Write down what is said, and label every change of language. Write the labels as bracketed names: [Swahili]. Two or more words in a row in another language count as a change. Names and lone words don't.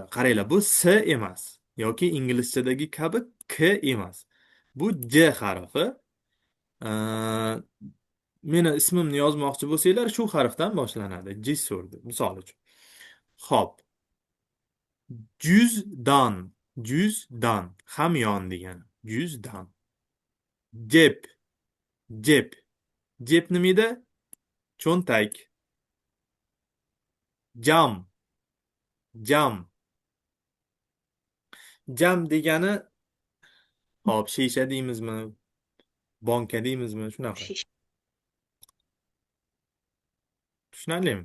[Uzbek] Qaranglar, bu S emas yoki inglizchadagi kabi K emas. Bu J harfi. Meni ismimni yozmoqchi bo'lsanglar, shu harfdan boshlanadi. Jisur deb, misol uchun. Xo'p. [Turkish] Cüzdan, cüzdan, [Uzbek] hamyon degani. [Turkish] Cüzdan. Cep, cep. [Uzbek] Cep nima edi? Cho'ntak. [Turkish] Jam, jam. [Uzbek] Jam degani, hop, shisha deymizmi? Banka deymizmi? Shunaqa. Shish. Tushunarlimi?